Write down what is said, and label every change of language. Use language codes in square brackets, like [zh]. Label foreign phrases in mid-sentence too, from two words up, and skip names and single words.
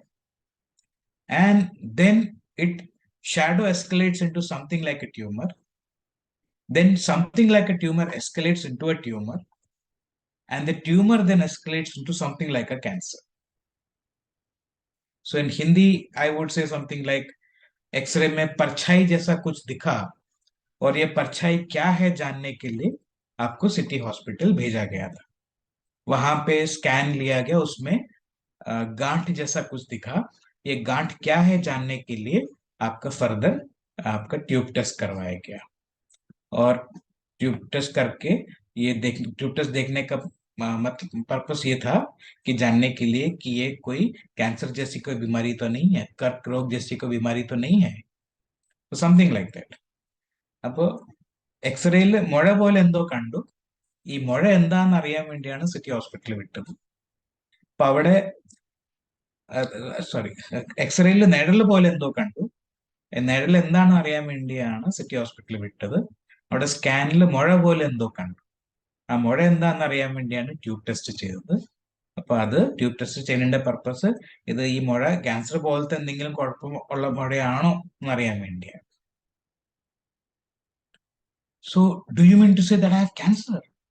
[en] And then shadow escalates into something like a tumor. Then something like a tumor escalates into a tumor. And the tumor then escalates into something like a cancer. So in Hindi, I would say something like [hi] एक्सरे में परछाई जैसा कुछ दिखा और ये परछाई क्या है जानने के लिए आपको सिटी हॉस्पिटल भेजा गया था। वहां पे स्कैन लिया गया, उसमें गांठ जैसा कुछ दिखा। ये गांठ क्या है जानने के लिए आपका फर्दर आपका [en] tube test [hi] करवाया गया। और [en] tube test [hi] करके [en] tube test [hi] देखने का मतलब पर्पस ये था कि जानने के लिए कि ये कोई कैंसर जैसी कोई बीमारी तो नहीं है, कर्क रोग जैसी कोई बीमारी तो नहीं है, तो [en] something like that. [ml] അപ്പോ എക്സ്റേയിൽ മുഴ പോലെ എന്തോ കണ്ടു. ഈ മുഴ എന്താണെന്ന് അറിയാൻ വേണ്ടിയാണ് സിറ്റി ഹോസ്പിറ്റലിൽ വിട്ടത്. അപ്പൊ അവിടെ സോറി, എക്സ്റേയിൽ നിഴൽ പോലെ എന്തോ കണ്ടു. നിഴൽ എന്താണെന്ന് അറിയാൻ വേണ്ടിയാണ് സിറ്റി ഹോസ്പിറ്റലിൽ വിട്ടത്. അവിടെ സ്കാനിൽ മുഴ പോലെ എന്തോ കണ്ടു. ആ മുഴ എന്താണെന്ന് അറിയാൻ വേണ്ടിയാണ് [en] tube test [ml] ചെയ്തത്. അപ്പൊ അത് [en] tube test [ml] ചെയ്യുന്നതിന്റെ പർപ്പസ് ഇത് ഈ മുഴ ക്യാൻസർ പോലത്തെ എന്തെങ്കിലും കുഴപ്പം ഉള്ള മുഴയാണോ എന്നറിയാൻ വേണ്ടിയാണ്. [en] So, do you mean to say that I have cancer?